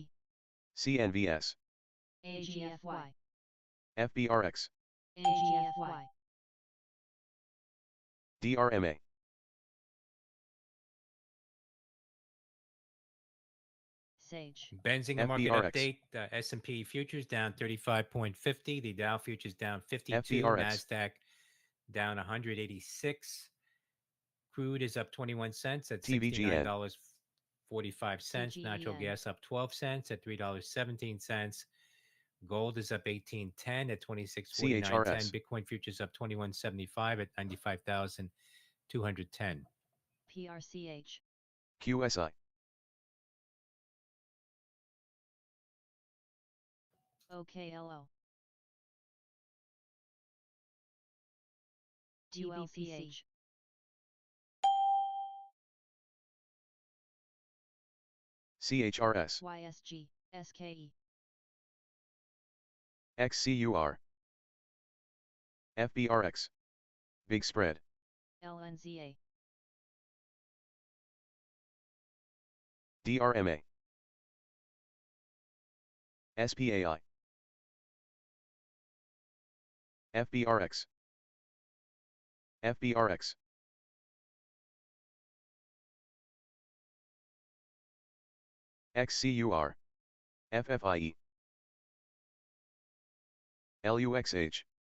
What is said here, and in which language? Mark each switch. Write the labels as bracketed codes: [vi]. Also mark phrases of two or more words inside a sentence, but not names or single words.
[en] CNVS, AGFY. FBRX, AGFY. DRMA, Sage, Benzinga market FBRX. update. S&P futures down 35.50. The Dow futures down 52. FBRX. NASDAQ down 186. Crude is up 21 cents at TVGN. $69.45. Natural TGEN. gas up 12 cents at $3.17. Gold is up 18.10 at 26.49.10. CHRS. Bitcoin futures up 21.75 at 95,210. PRCH, QSI, OKLO, ULCH, CHRS, YSG, SKE, XCUR, FBRX, Big Spread, LNZA, DRMA, SPAI, FBRX, FBRX, XCUR, FFIE, LUXH,